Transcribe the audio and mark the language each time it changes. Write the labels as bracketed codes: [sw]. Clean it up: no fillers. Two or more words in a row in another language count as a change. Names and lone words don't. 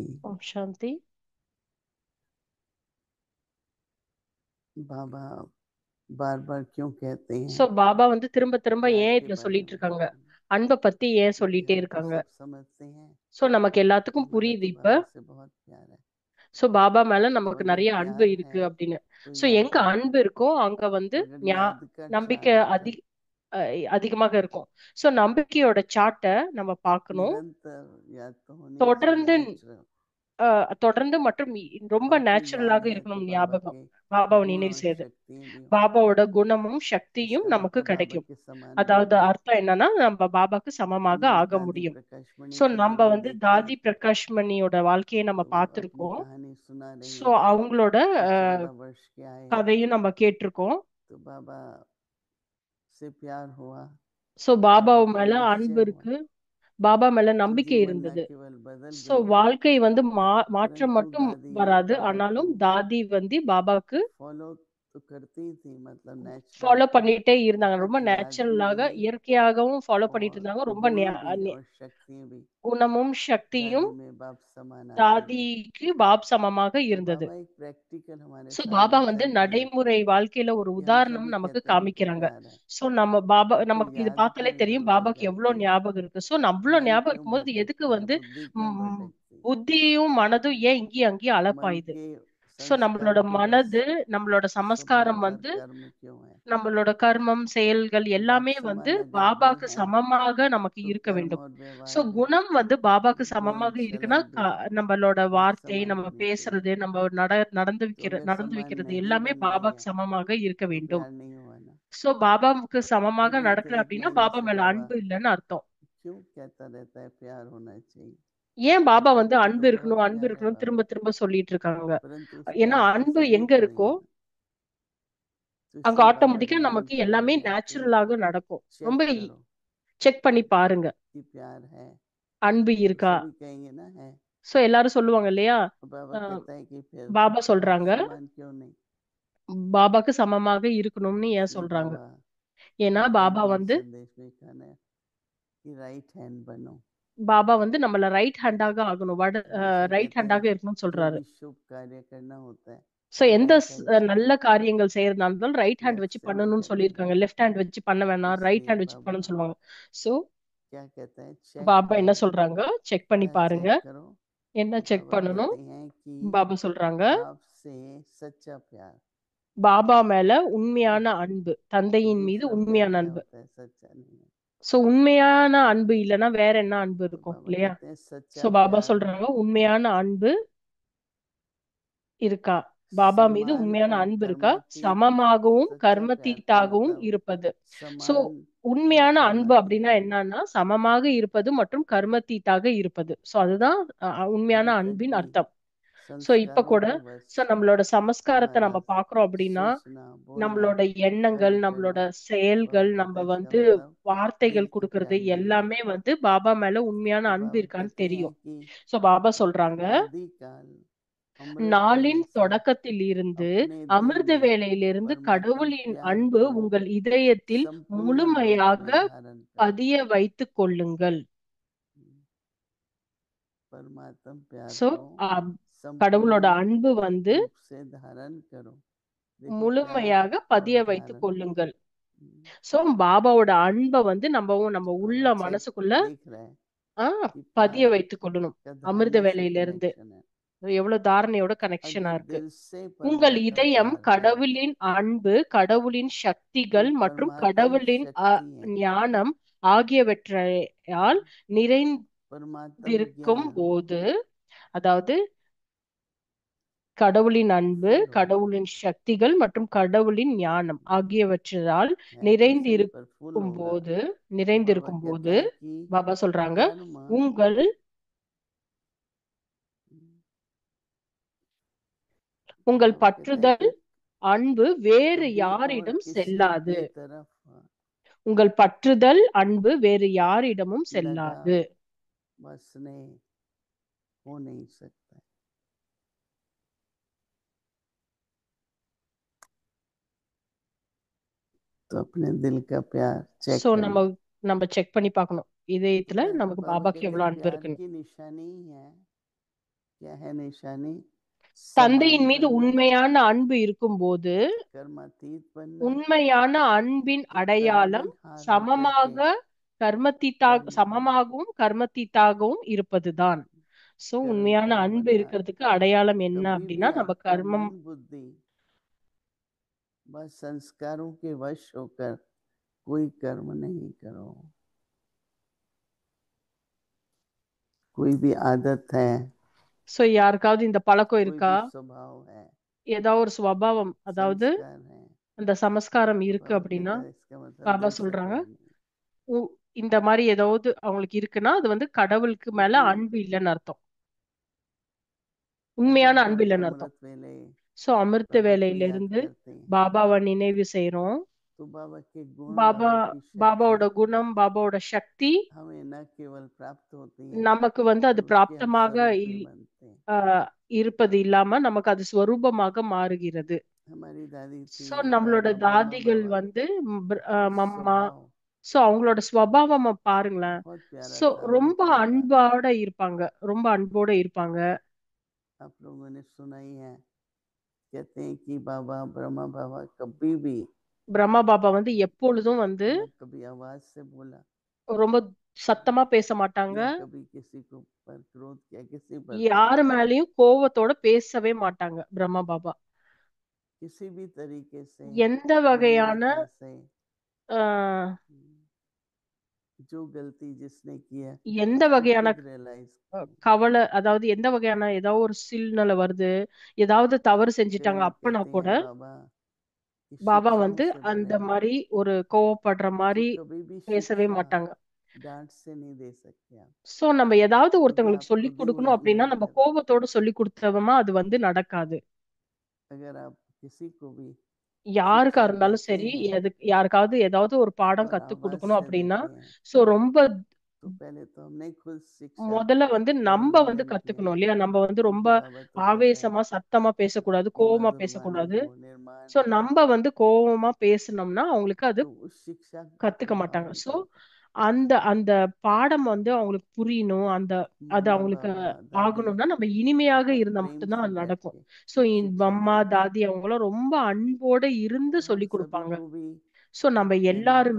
[ta] ஓம் சாந்தி. [hi] बाबा बार बार क्यों कहते [ta] சோ [hi] हैं [ta] பாபா திரும்ப திரும்ப [hi] प्यार [ta] ஏன் [hi] के [ta] இப்படி [hi] बारे [ta] சொல்லிட்டு [hi] में? [ta] இருக்காங்க, அன்பை பத்தி ஏன் [hi] क्योंकि [ta] சொல்லிட்டே [hi] हम तो [ta] இருக்காங்க. [hi] सब समझते हैं [ta] சோ நமக்கு [hi] कि [ta] எல்லாத்துக்கும் [hi] हमारा [ta] புரியுது [hi] तो [ta] இப்ப. [hi] बाबा से बहुत प्यार है। [ta] சோ பாபா மேல நமக்கு [hi] और जब [ta] நிறைய அன்பு [hi] प्यार है [ta] இருக்கு அப்படின்னு. [hi] तो [ta] சோ [hi] याद [ta] எங்க [hi] है। [ta] அன்பு இருக்கோ அங்க [hi] अगर [ta] ஞா- [hi] याद का [ta] நம்பிக்கை [hi] चार्ट का [ta] அதிகமாக இருக்கும். சோ நம்பிக்கையோட சார்ட்டை நம்ம பார்க்கணும். [hi] निरंतर याद तो होनी ही चाहिए, [ta] தொடர்ந்து [hi] नेचुरल। [ta] தொடர்ந்து மற்றும் ரொம்ப [hi] और फिर याद [ta] நேச்சுரலாக [hi] है तो [ta] இருக்கணும் [hi] बाबा [ta] ஞாபகம். [hi] के [ta] பாபாவை [hi] गुण [ta] நினைவு [hi] और [ta] செய்யுது. [hi] शक्तियाँ भी हों। [ta] பாபாவோட குணமும் சக்தியும் [hi] इसका [ta] நமக்கு [hi] मतलब बाबा [ta] கிடைக்கும். [hi] के समान [ta] அதாவது [hi] बनना। [ta] அர்த்தம் என்னன்னா நம்ம பாபாக்கு [hi] हम [ta] சமமாக [hi] जब [ta] ஆக [hi] दादी [ta] முடியும். [hi] प्रकाश मणि [ta] சோ [hi] की [ta] நம்ம [hi] जीवन देखते हैं [ta] தாதி பிரகாஷ் மணியோட வாழ்க்கையை நம்ம [hi] तो वो अपनी [ta] பார்த்திருக்கோம். [hi] कहानी सुना रही [ta] சோ [hi] हैं [ta] அவங்களோட [hi] कि அஹ், 14 वर्ष के आए [ta] கதையும் நம்ம கேட்டிருக்கோம். [hi] तो बाबा से प्यार हुआ, [ta] சோ பாபா [hi] बाबा को [ta] மேல [hi] निश्चय [ta] அன்பு [hi] हुआ [ta] இருக்கு, பாபா மேல [hi] कि [ta] நம்பிக்கை [hi] जीवन न [ta] இருந்தது. [hi] केवल बदल [ta] சோ [hi] गई [ta] வாழ்க்கை மாற்றம் [hi] परंतु [ta] மட்டும் [hi] दादी [ta] வராது, [hi] बाबा को [ta] ஆனாலும் தாதி பாபாக்கு [hi] फॉलो तो करती ही थी, मतलब नेचुरल, [ta] ஃபாலோ பண்ணிட்டே இருந்தாங்க. ரொம்ப [hi] बहुत याद भी [ta] நேச்சுரலாக [hi] रही [ta] இயற்கையாகவும் ஃபாலோ பண்ணிட்டு [hi] और [ta] இருந்தாங்க. ரொம்ப [hi] गुण भी और शक्तियाँ भी [ta] குணமும் சக்தியும் [hi] दादी में बाप समान आती गई। [ta] தாதிக்கு பாப் சமமாக [hi] तो [ta] இருந்தது. [hi] बाबा एक प्रैक्टिकल हमारे [ta] சோ பாபா [hi] सामने चलते हैं [ta] நடைமுறை வாழ்க்கையில ஒரு [hi] कि हम [ta] உதாரணம் [hi] सभी [ta] நமக்கு [hi] कहते हैं हमको [ta] காமிக்கிறாங்க. [hi] प्यार है, [ta] சோ நம்ம பாபா [hi] फिर [ta] நமக்கு இது [hi] याद [ta] பார்த்தாலே [hi] क्यों इधर [ta] தெரியும் [hi] उधर [ta] பாபாக்கு [hi] करती [ta] எவ்வளவு [hi] है, [ta] ஞாபகம் இருக்கு. சோ அவ்வளவு [hi] मन [ta] ஞாபகம் [hi] क्यों [ta] இருக்கும்போது எதுக்கு [hi] भटकता है, बुद्धि क्यों ம், भटकती है। [ta] புத்தியும் மனதும் ஏன் இங்கேயும் அங்கேயும் [hi] मन [ta] அலப்பாயுது. [hi] के [ta] சோ [hi] संस्कार [ta] நம்மளோட [hi] के बस [ta] மனது, நம்மளோட [hi] सब बार [ta] சமஸ்காரம் [hi] बार कर्म क्यों है। [ta] நம்மளோட கர்மம் செயல்கள் [hi] बाप [ta] எல்லாமே [hi] समान अगर गुण [ta] பாபாக்கு [hi] है [ta] சமமாக நமக்கு [hi] तो [ta] இருக்க [hi] कर्म [ta] வேண்டும். [hi] और [ta] சோ [hi] व्यवहार भी, [ta] குணம் பாபாக்கு [hi] बोल [ta] சமமாக இருக்குன்னா [hi] चलन भी [ta] நம்மளோட [hi] एक [ta] வார்த்தை, [hi] समान [ta] நம்ம [hi] होनी चाहिए। [ta] பேசுறது, நம்ம [hi] तो अगर [ta] நடந்து [hi] समान [ta] வைக்கிறது [hi] नहीं [ta] எல்லாமே [hi] बन रही [ta] பாபாக்கு [hi] है [ta] சமமாக இருக்க [hi] तो [ta] வேண்டும். [hi] प्यार नहीं हुआ ना। [ta] சோ பாபாவுக்கு [hi] फिर [ta] சமமாக [hi] एक [ta] நடக்கல [hi] एक [ta] அப்படின்னா [hi] महीने [ta] பாபா [hi] से [ta] மேல [hi] बाबा [ta] அன்பு இல்லைன்னு अर्थம். [hi] क्यों कहता रहता है प्यार होना चाहिए। [ta] ஏன் [hi] हम [ta] பாபா [hi] सबको तो [ta] அன்பு [hi] बहुत [ta] இருக்கணும் அன்பு [hi] प्यार है [ta] இருக்கணும் [hi] बाबा, [ta] திரும்ப திரும்ப சொல்லிட்டு இருக்காங்க. [hi] परंतु उस [ta] ஏன்னா [hi] प्यार का [ta] அன்பு எங்க [hi] सबूत नहीं [ta] இருக்கோ [hi] है ना। तो [ta] அங்க [hi] इसलिए बाबा [ta] ஆட்டோமேட்டிக்கா [hi] जब [ta] நமக்கு [hi] बोलते [ta] எல்லாமே [hi] हैं कि [ta] நேச்சுரலாக நடக்கும். [hi] चेक [ta] ரொம்ப [hi] करो [ta] செக் பண்ணி பாருங்க [hi] कि प्यार है, [ta] அன்பு [hi] तो [ta] இருக்கா. [hi] सभी कहेंगे ना है। [ta] சோ எல்லாரும் சொல்லுவாங்க இல்லையா. [hi] और बाबा அஹ் कहता है कि फिर [ta] பாபா [hi] बाप [ta] சொல்றாங்க [hi] समान क्यों नहीं। [ta] பாபாக்கு சமமாக இருக்கணும்னு ஏன் [hi] इसलिए [ta] சொல்றாங்க. [hi] बाबा [ta] ஏன்னா [hi] कहते हैं [ta] பாபா [hi] कि एक संदेश में कहना है कि [en] right hand [hi] बनो। [ta] பாபா நம்மள [en] right hand-ஆக [ta] ஆகணும், [hi] हमेशा [ta] ரைட் [hi] कहते हैं [ta] ஹேண்டாக இருக்கணும்னு [hi] जो [ta] சொல்றாரு. [hi] भी शुभ कार्य करना होता है [ta] சோ எந்த [en] right hand [hi] से [ta] நல்ல காரியங்கள் செய்யறதா இருந்தாலும் [en] right hand [hi] लेफ्ट [ta] வச்சு [hi] से नहीं [ta] பண்ணணும்னு [hi] करना [ta] சொல்லியிருக்காங்க. [en] left hand [ta] வச்சு பண்ண வேணாம், ரைட் [hi] इसलिए [ta] ஹேண்ட் வச்சு [hi] बाबा [ta] பண்ணணும்னு சொல்லுவாங்க. சோ [hi] क्या कहते हैं, चेक [ta] பாபா என்ன [hi] करो। [ta] சொல்றாங்க, செக் பண்ணி [hi] क्या [ta] பாருங்க. [hi] चेक करो? [ta] என்ன செக் [hi] बाबा [ta] பண்ணணும்? [hi] कहते हैं कि [ta] பாபா சொல்றாங்க, [hi] आपसे सच्चा प्यार। [ta] பாபா மேல உண்மையான அன்பு, [hi] तो [ta] தந்தையின் மீது [hi] दूसरा प्यार [ta] உண்மையான [hi] क्या [ta] அன்பு. [hi] होता है? सच्चा नहीं है। [ta] சோ உண்மையான அன்பு இல்லைன்னா வேற என்ன அன்பு [hi] तो [ta] இருக்கும் [hi] बाबा [ta] இல்லையா? [hi] कहते हैं [ta] சோ [hi] सच्चा [ta] பாபா [hi] प्यार [ta] சொல்றாங்க, உண்மையான அன்பு இருக்கா? பாபா மீது [hi] समान [ta] உண்மையான [hi] और [ta] அன்பு இருக்கா? [hi] कर्मातीत। [ta] சமமாகவும் [hi] सच्चा प्यार का [ta] கர்மத்தீத்தாகவும் [hi] मतलब [ta] இருப்பது. சோ [hi] समान और [ta] உண்மையான அன்பு [hi] कर्मातीत [ta] அப்படின்னா [hi] होना। [ta] என்னன்னா சமமாக இருப்பது மற்றும் கர்மத்தீத்தாக இருப்பது. சோ அதுதான் உண்மையான [hi] अभी तक [ta] அன்பின் [hi] भी [ta] அர்த்தம். சோ இப்ப [hi] संस्कारों [ta] கூட [hi] के वश [ta] நம்மளோட சமஸ்காரத்தை [hi] हमारा [ta] நம்ம பாக்குறோம் அப்படின்னா [hi] सोचना, बोलना, [ta] நம்மளோட எண்ணங்கள், [hi] कर्म [ta] நம்மளோட [hi] करना। [ta] செயல்கள், [hi] बाबा [ta] நம்ம [hi] कहते हैं इसका [ta] வந்து [hi] मतलब दिल [ta] வார்த்தைகள் [hi] का [ta] கொடுக்கறது [hi] प्यार नहीं है। [ta] எல்லாமே வந்து பாபா மேல உண்மையான [hi] तो [ta] அன்பு [hi] बाबा [ta] இருக்கான்னு [hi] कहते हैं [ta] தெரியும். [hi] कि [ta] சோ பாபா சொல்றாங்க, [hi] आदिकाल अमृत [ta] நாளின் [hi] वेले से [ta] தொடக்கத்தில் இருந்து [hi] अपने दिल [ta] அமிர்த [hi] में [ta] வேளையிலிருந்து [hi] परमात्म [ta] கடவுளின் [hi] प्यार [ta] அன்பு [hi] को [ta] உங்கள் இதயத்தில் [hi] संपूर्ण रूप [ta] முழுமையாக [hi] में धारण करो। [ta] பதிய வைத்துக் கொள்ளுங்கள். [hi] परमात्म प्यार [ta] சோ [hi] को [ta] கடவுளோட [hi] संपूर्ण [ta] அன்பு வந்து [hi] रूप से धारण करो। देखो प्यार [ta] முழுமையாக [hi] और [ta] பதிய வைத்துக் [hi] धारण। [ta] கொள்ளுங்கள். சோ பாபாவோட அன்பை வந்து நம்ம [hi] तो [ta] உள்ள [hi] बाबा चेक [ta] மனசுக்குள்ள [hi] देख रहे हैं कि [ta] பதிய [hi] प्यार [ta] வைத்துக் கொள்ளணும். [hi] का [ta] அமிர்த [hi] धारणा से [ta] வேளையில இருந்து [hi] कनेक्शन है। [ta] எவ்வளவு தாரணையோட கனெக்ஷனா [hi] अगर [ta] இருக்கு. [hi] दिल से [ta] உங்கள் [hi] परमात्म [ta] இதயம் [hi] प्यार है [ta] கடவுளின் அன்பு, கடவுளின் [hi] तो [ta] சக்திகள் மற்றும் [hi] परमात्म [ta] கடவுளின் [hi] शक्ति है, [ta] ஞானம் ஆகியவற்றால் [hi] परमात्म [ta] நிறைந்திருக்கும் [hi] ज्ञान [ta] போது, அதாவது கடவுளின் அன்பு, [hi] फुल होगा [ta] கடவுளின் சக்திகள் மற்றும் கடவுளின் ஞானம் ஆகியவற்றால் [hi] है तो सही पर फुल [ta] நிறைந்திருக்கும் [hi] होगा। [ta] போது [hi] तो बाबा [ta] நிறைந்திருக்கும் [hi] कहते [ta] போது [hi] हैं कि [ta] பாபா சொல்றாங்க, [hi] कर्म [ta] உங்கள் உங்கள் [hi] बाबा कहते हैं [ta] பற்றுதல் [hi] कि [ta] அன்பு வேறு [hi] कभी और [ta] யாரிடம் [hi] किसी [ta] செல்லாது. [hi] के तरफ [ta] உங்கள் பற்றுதல் அன்பு வேறு யாரிடமும் [hi] लगा [ta] செல்லாது. [hi] बसने हो नहीं सकता। तो अपने दिल का प्यार चेक [ta] சோ [hi] करना। [ta] நம்ம செக் பண்ணி பார்க்கணும் [hi] तो [ta] இதயத்துல நமக்கு [hi] बाबा [ta] பாபாக்கு [hi] कहते हैं [ta] எவ்வளவு अன்பு [hi] प्यार [ta] இருக்குன்னு. [hi] की निशानी है, क्या है निशानी? समान [ta] தந்தையின் மீது [hi] बनना, [ta] உண்மையான அன்பு இருக்கும்போது [hi] कर्मातीत बनना। [ta] உண்மையான அன்பின் [hi] तो [ta] அடையாளம் [hi] तारुण्य हार होकर के कर्म [ta] சமமாகவும் கர்மத்தீத்தாகவும் இருப்பதுதான். சோ [hi] कर्म [ta] உண்மையான [hi] का [ta] அன்பு [hi] मतलब [ta] இருக்கிறதுக்கு அடையாளம் என்ன [hi] कभी [ta] அப்படின்னா [hi] भी [ta] நம்ம [hi] आपका [ta] கர்மம் [hi] मन बुद्धि बस संस्कारों के वश होकर कोई कर्म नहीं करो। कोई भी आदत है, [ta] சோ யாருக்காவது இந்த பழக்கம் [hi] कोई [ta] இருக்கா, [hi] भी स्वभाव है, [ta] ஏதாவது ஒரு சுபாவம், அதாவது [hi] संस्कार है, [ta] அந்த சமஸ்காரம் [hi] तो [ta] இருக்கு [hi] बाबा [ta] அப்படின்னா [hi] कहता है इसका मतलब [ta] பாபா [hi] दिल से [ta] சொல்றாங்க, [hi] प्यार नहीं। [ta] இந்த மாதிரி ஏதாவது அவங்களுக்கு இருக்குன்னா அது வந்து கடவுளுக்கு மேல [hi] क्योंकि [ta] அன்பு இல்லைன்னு அர்த்தம், [hi] अगर [ta] உண்மையான [hi] हम [ta] அன்பு இல்லைன்னு அர்த்தம். [hi] अमृत वेले [ta] சோ அமிர்த [hi] बाबा को [ta] வேலையில [hi] याद [ta] இருந்து [hi] करते हैं [ta] பாபாவை நினைவு செய்றோம். [hi] तो बाबा के गुण, [ta] பாபா [hi] बाबा की शक्ति [ta] பாபாவோட குணம், பாபாவோட சக்தி [hi] हमें न केवल प्राप्त होती है [ta] நமக்கு வந்து அது [hi] पर उसके हम [ta] பிராப்தமாக [hi] स्वरूप में बनते हैं। [ta] இருப்பது இல்லாம நமக்கு அது ஸ்வரூபமாக மாறுகிறது. [hi] हमारी दादी थी, [ta] சோ நம்மளோட [hi] दादा, ब्रह्मा [ta] தாதிகள் [hi] बाबा [ta] வந்து [hi] का [ta] மம்மா, [hi] स्वभाव [ta] சோ அவங்களோட ஸ்வபாவம் பாருங்களேன். [hi] बहुत प्यारा [ta] சோ [hi] था, [ta] ரொம்ப [hi] अमृत वेला। [ta] அன்போட இருப்பாங்க, ரொம்ப அன்போட இருப்பாங்க. [hi] आप लोगों ने सुना ही है, कहते हैं कि बाबा ब्रह्मा बाबा कभी भी [ta] பிரம்மா பாபா வந்து எப்பொழுதும் வந்து [hi] न कभी आवाज से बोला, [ta] ரொம்ப சத்தமா பேச மாட்டாங்க, [hi] न कभी किसी को पर क्रोध किया, किसी पर भी [ta] யாரு மேலயும் கோவத்தோட பேசவே மாட்டாங்க பிரம்மா பாபா. [hi] किसी भी तरीके से [ta] எந்த வகையான [hi] नम्रता से ஆஹ், जो गलती जिसने की है [ta] எந்த [hi] उसको [ta] வகையான [hi] खुद रियलाइज [ta] கவலை, அதாவது எந்த வகையான ஏதாவது ஒரு சூழ்நிலை வருது, ஏதாவது தவறு [hi] कई [ta] செஞ்சுட்டாங்க [hi] लोग [ta] அப்பனா [hi] कहते [ta] கூட [hi] हैं बाबा कि [ta] பாபா [hi] शिक्षाओं [ta] வந்து [hi] से [ta] அந்த [hi] भरे हैं [ta] மாதிரி ஒரு கோவப்படுற [hi] तो [ta] மாதிரி [hi] कभी भी [ta] பேசவே [hi] शिक्षा [ta] माட்டாங்க. [hi] डांट से नहीं दे सकते आप, [ta] சோ நம்ம ஏதாவது [hi] क्योंकि [ta] ஒருத்தவங்களுக்கு [hi] आप [ta] சொல்லி [hi] खुद ही [ta] கொடுக்கணும் [hi] वही [ta] அப்படின்னா [hi] है [ta] நம்ம [hi] कर रहे हैं। [ta] கோபத்தோட சொல்லி கொடுத்தோமா அது வந்து நடக்காது. [hi] अगर आप किसी को भी [ta] யாருக்கா [hi] शिक्षा [ta] இருந்தாலும் [hi] देते [ta] சரி, [hi] हैं [ta] யாருக்காவது ஏதாவது ஒரு பாடம் [hi] और [ta] கத்து [hi] आवाज [ta] கொடுக்கணும் [hi] से [ta] அப்படின்னா [hi] देते हैं [ta] சோ ரொம்ப [hi] तो पहले तो हमने खुद शिक्षा [ta] முதல்ல வந்து நம்ம வந்து [hi] अवलंबन किया, [ta] கத்துக்கணும் இல்லையா? நம்ம வந்து ரொம்ப [hi] क्योंकि बाबा तो कहता है [ta] ஆவேசமா சத்தமா பேசக்கூடாது, [hi] कि [ta] கோவமா [hi] मधुर वाणी [ta] பேசக்கூடாது. [hi] हो निर्माण, [ta] சோ நம்ம வந்து கோவமா பேசணும்னா அவங்களுக்கு அது [hi] तो उस शिक्षा का [ta] கத்துக்க [hi] प्रभाव [ta] மாட்டாங்க. [hi] नहीं [ta] சோ [hi] पड़ता। [ta] அந்த அந்த பாடம் வந்து அவங்களுக்கு புரியணும், அது [hi] मम्मा [ta] அவங்களுக்கு [hi] पापा दादी [ta] ஆகணும்னா நம்ம இனிமையாக [hi] बहुत [ta] இருந்தா [hi] प्रेम [ta] மட்டும்தான் [hi] से [ta] அது [hi] बैठ [ta] நடக்கும். [hi] के [ta] சோ [hi] शिक्षा [ta] அம்மா [hi] देते हैं। [ta] தாதி அவங்களாம் ரொம்ப அன்போட இருந்து [hi] तो हम [ta] சொல்லி [hi] सभी [ta] கொடுப்பாங்க. [hi] को भी [ta] சோ நம்ம [hi] कहना तो